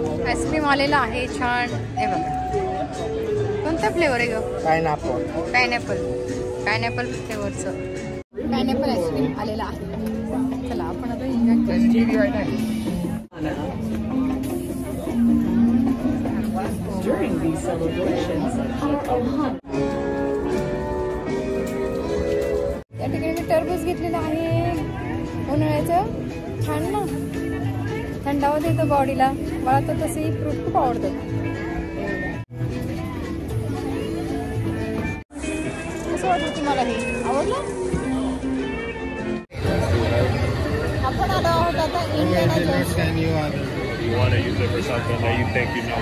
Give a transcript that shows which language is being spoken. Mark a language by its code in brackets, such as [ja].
[mr] Ice cream आलेला आहे छान. हे बघा कोणता फ्लेवर आहे ग? पायनॅपल फ्लेवरचं पायनॅपल आईस्क्रीम आलेला आहे. चला आपण आता [en] During these celebrations, [mr] या ठिकाणी मी टरबूज घेतलेलं आहे उन्हाळ्याचं. छान ना, थंडावा देतो बॉडीला. मला तर तसेही फ्रूट खूप आवडतात. कसं वाटतं तुम्हाला? हे आवडलं? आपण आलो आहोत आता Indiana Johne's. [en] You want to use it for something that you think you know.